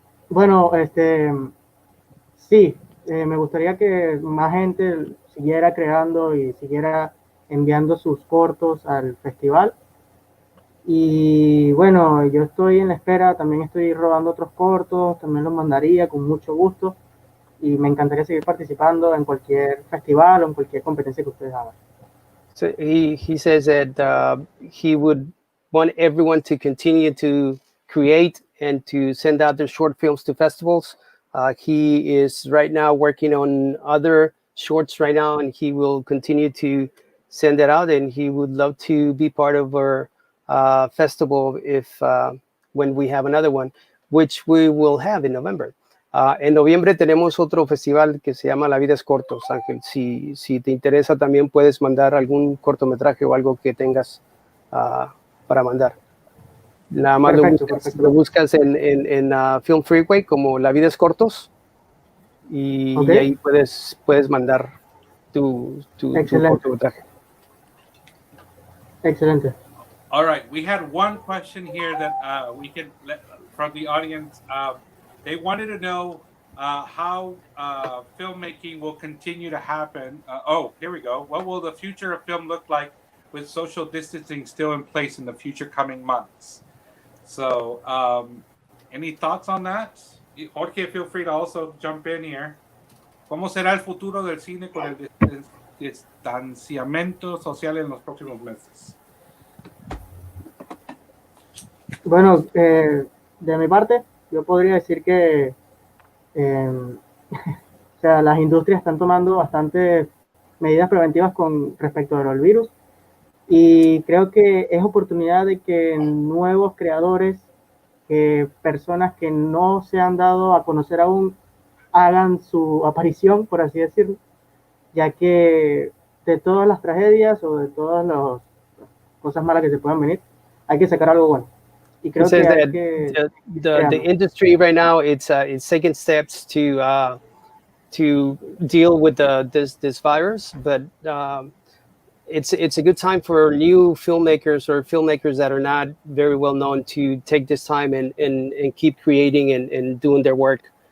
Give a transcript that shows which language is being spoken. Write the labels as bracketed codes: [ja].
[es] Bueno, sí, me gustaría que más gente siguiera creando y siguiera enviando sus cortos al festival. Y bueno, yo estoy en la espera, también estoy rodando otros cortos, también los mandaría con mucho gusto y me encantaría seguir participando en cualquier festival o en cualquier competencia que ustedes hagan. [en] So he says that he would want everyone to continue to create and to send out their short films to festivals. He is right now working on other shorts right now, and he will continue to send it out, and he would love to be part of our festival when we have another one, which we will have in November. [es] En noviembre tenemos otro festival que se llama La Vida es Cortos, Ángel. Si te interesa, también puedes mandar algún cortometraje o algo que tengas para mandar. Nada más Perfecto. lo buscas en Film Freeway como La Vida es Cortos y ahí puedes mandar tu cortometraje. Excelente. [en] All right, we had one question here that we can let from the audience. They wanted to know how filmmaking will continue to happen. Here we go. What will the future of film look like with social distancing still in place in the future coming months? So, any thoughts on that? Jorge, feel free to also jump in here. [es] ¿Cómo será el futuro del cine con el distanciamiento social en los próximos meses? Bueno, de mi parte, yo podría decir que o sea, las industrias están tomando bastantes medidas preventivas con respecto al virus y creo que es oportunidad de que nuevos creadores, personas que no se han dado a conocer aún, hagan su aparición, por así decirlo, ya que de todas las tragedias o de todas las cosas malas que se puedan venir, hay que sacar algo bueno. Y creo que hay que [en] the industry right now it's taking steps to deal with this virus, but it's a good time for new filmmakers or filmmakers that are not very well known to take this time and keep creating and doing their work.